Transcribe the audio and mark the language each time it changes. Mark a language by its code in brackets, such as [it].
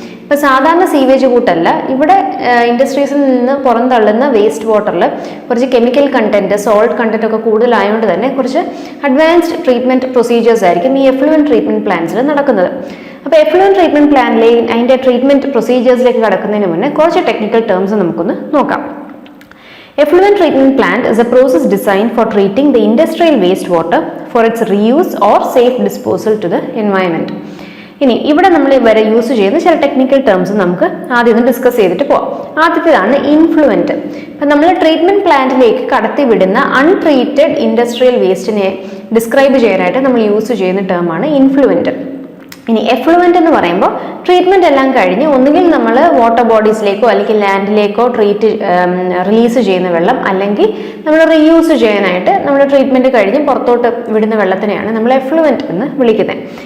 [ml] ഇപ്പോൾ സാധാരണ സീവേജ് കൂട്ടല്ല, ഇവിടെ ഇൻഡസ്ട്രീസിൽ നിന്ന് പുറന്തള്ളുന്ന വേസ്റ്റ് വാട്ടറിൽ കുറച്ച് കെമിക്കൽ കണ്ടന്റ്, സോൾട്ട് കണ്ടന്റ് ഒക്കെ കൂടുതലായതുകൊണ്ട് തന്നെ കുറച്ച് അഡ്വാൻസ്ഡ് ട്രീറ്റ്മെൻറ്റ് പ്രൊസീജിയേഴ്സ് ആയിരിക്കും ഈ എഫ്ലുവൻറ്റ് ട്രീറ്റ്മെൻറ്റ് പ്ലാന്റ്സിൽ നടക്കുന്നത്. അപ്പോൾ എഫ്ലുവൻറ്റ് ട്രീറ്റ്മെൻറ്റ് പ്ലാനിലേക്ക്, അതിൻ്റെ ട്രീറ്റ്മെൻറ്റ് പ്രൊസീജിയേഴ്സിലേക്ക് കടക്കുന്നതിന് മുന്നേ കുറച്ച് ടെക്നിക്കൽ ടേംസ് നമുക്കൊന്ന് നോക്കാം. [en] Effluent treatment plant is a process designed for treating the industrial wastewater for its reuse or safe disposal to the environment. [ml] ഇനി ഇവിടെ നമ്മൾ വരെ യൂസ് ചെയ്യുന്ന ചില ടെക്നിക്കൽ ടേംസ് നമുക്ക് ആദ്യം ഒന്ന് ഡിസ്കസ് ചെയ്തിട്ട് പോവാം. ആദ്യത്തേതാണ് ഇൻഫ്ലുവൻറ്റ്. അപ്പം നമ്മൾ ട്രീറ്റ്മെൻറ്റ് പ്ലാന്റിലേക്ക് കടത്തിവിടുന്ന അൺട്രീറ്റഡ് ഇൻഡസ്ട്രിയൽ വേസ്റ്റിനെ ഡിസ്ക്രൈബ് ചെയ്യാനായിട്ട് നമ്മൾ യൂസ് ചെയ്യുന്ന ടേമാണ് ഇൻഫ്ലുവൻറ്റ്. ഇനി എഫ്ലുവൻറ്റ് എന്ന് പറയുമ്പോൾ ട്രീറ്റ്മെൻറ്റ് എല്ലാം കഴിഞ്ഞ് ഒന്നുകിൽ നമ്മൾ വാട്ടർ ബോഡീസിലേക്കോ അല്ലെങ്കിൽ ലാൻഡിലേക്കോ റിലീസ് ചെയ്യുന്ന വെള്ളം, അല്ലെങ്കിൽ നമ്മൾ റീയൂസ് ചെയ്യാനായിട്ട് നമ്മൾ ട്രീറ്റ്മെൻറ്റ് കഴിഞ്ഞ് പുറത്തോട്ട് വിടുന്ന വെള്ളത്തിനെയാണ് നമ്മൾ എഫ്ലുവൻറ്റ് എന്ന് വിളിക്കുന്നത്.